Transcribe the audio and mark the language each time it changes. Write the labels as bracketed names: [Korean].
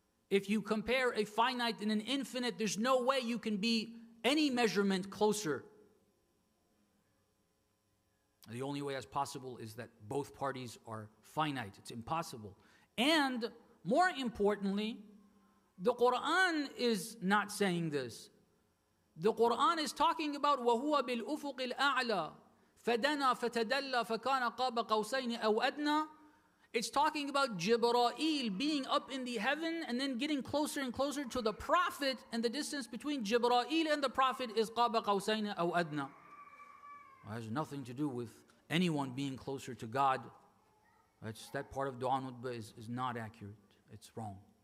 [English] If you compare a finite and an infinite, there's no way you can be any measurement closer. The only way as possible is that both parties are finite. It's impossible. And more importantly, the Quran is not saying this. The Quran is talking about [Arabic] وَهُوَ بِالْأُفُقِ الْأَعْلَى فَدَنَا فَتَدَلَّى فَكَانَ قَابَ قَوْسَيْنِ أَوْ أَدْنَى. [English] It's talking about Jibreel being up in the heaven and then getting closer and closer to the Prophet, and the distance between Jibreel and the Prophet is [Arabic] قَابَ قَوْسَيْنِ أَوْ أَدْنَى. [English] It has nothing to do with anyone being closer to God. That part of Dua Nutbah is not accurate. It's wrong.